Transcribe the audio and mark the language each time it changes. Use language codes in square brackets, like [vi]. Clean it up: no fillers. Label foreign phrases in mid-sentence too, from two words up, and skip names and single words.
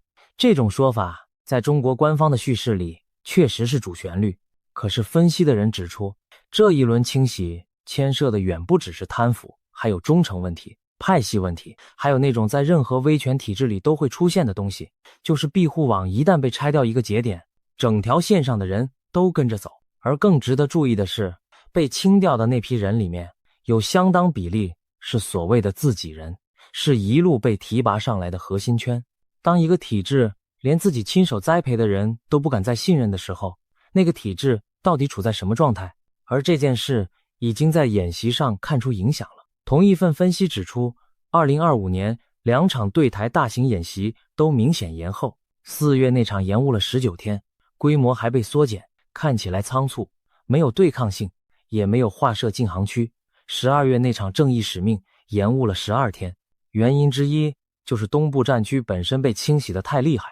[zh] 這種說法在中國官方的敘事裡確實是主旋律，可是分析的人指出，這一輪清洗牽涉的遠不只是貪腐，還有忠誠問題、派系問題，還有那種在任何威權體制裡都會出現的東西，就是庇護網一旦被拆掉一個節點，整條線上的人都跟着走。而更值得注意的是，被清掉的那批人裡面有相当比例是所謂的自己人，是一路被提拔上来的核心圈。當一個體制連自己親手栽培的人都不敢再信任的時候，那個體制到底處在什麼狀態？而這件事已經在演習上看出影響了。同一份分析指出，2025年2場對台大型演習都明顯延後，4月那场延誤了19天，規模還被縮減，看起來倉促，沒有對抗性，也沒有劃設禁航區。12月那場正義使命延誤了12天，原因之一就是東部戰區本身被清洗得太厲害，